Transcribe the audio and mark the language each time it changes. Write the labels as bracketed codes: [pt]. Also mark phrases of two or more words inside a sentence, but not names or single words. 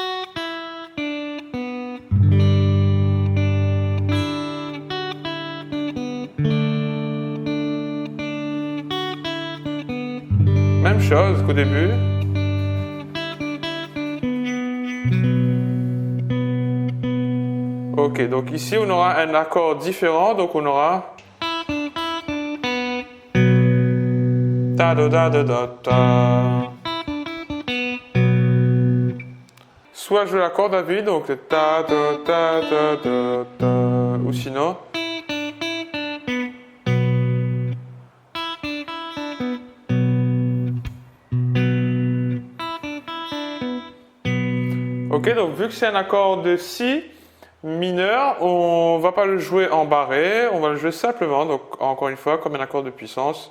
[fr] Même chose qu'au début. Ok, donc ici on aura un accord différent, donc on aura ta da da da da ta. Soit jouer l'accord David, donc le ta da da da da da, ou sinon. Ok, donc vu que c'est un accord de Si mineur, on va pas le jouer en barré, on va le jouer simplement, donc encore une fois comme un accord de puissance.